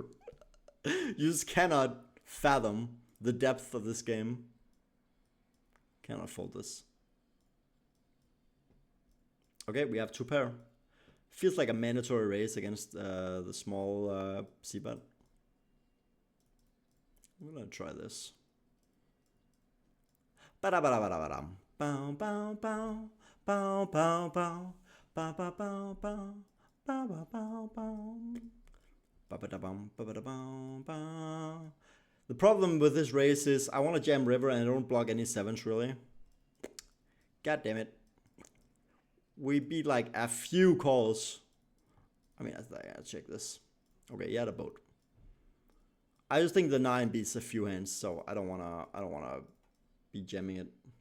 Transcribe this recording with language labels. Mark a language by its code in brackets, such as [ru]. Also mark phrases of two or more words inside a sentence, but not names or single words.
[en] You just cannot fathom the depth of this game. Cannot fold this. Okay, we have 2 pair. Feels like a mandatory raise against the small c-bet. I'm gonna try this. Ba-da-ba-da-ba-da-ba-dam. Bow, bow, bow. Bow, bow, bow. Bow, bow, bow, bow. Bow, bow, bow, bow. Ba-ba-da-bum, ba-ba-da-bow, bow. The problem with this race is I want to jam river and I don't block any 7s really. God damn it. We beat like a few calls. I mean, I gotta check this. Okay, he had a boat. I just think the 9 beats a few hands, so I don't wanna be jamming it.